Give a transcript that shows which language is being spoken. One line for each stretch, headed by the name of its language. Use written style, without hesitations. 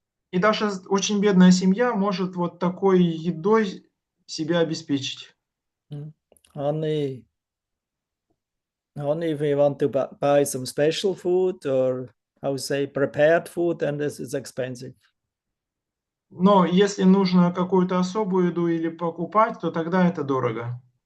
Russian: И даже очень бедная семья может вот такой едой себя обеспечить.
English: Only if we want to buy some special food or how to say prepared food, then this is expensive.
Russian: Но если нужно какую-то особую еду или покупать, то тогда это дорого.